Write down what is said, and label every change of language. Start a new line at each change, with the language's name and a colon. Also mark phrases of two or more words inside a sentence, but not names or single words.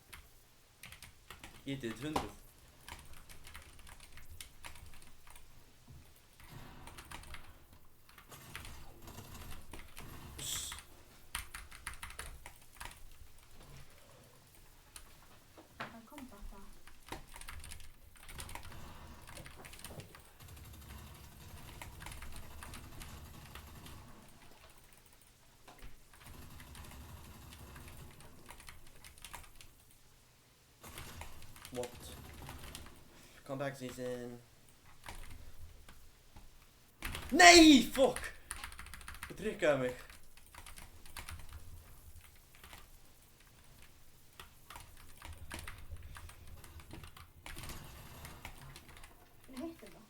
Icelandic: Getið 200. Uss. Það kom bara það. What?
English: Comeback season.
Icelandic: Nei! Fuck! Þú trykkaði mig. Hvernig hittir það?